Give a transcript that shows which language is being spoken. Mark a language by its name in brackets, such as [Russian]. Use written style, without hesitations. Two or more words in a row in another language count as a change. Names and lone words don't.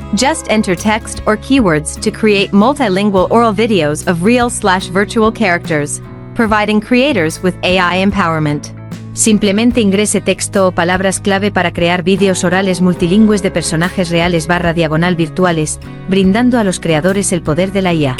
[English] Just enter text or keywords to create multilingual oral videos of real/virtual characters, providing creators with AI empowerment. [Spanish] Simplemente ingrese texto o palabras clave para crear vídeos orales multilingües de personajes reales /virtuales, brindando a los creadores el poder de la IA.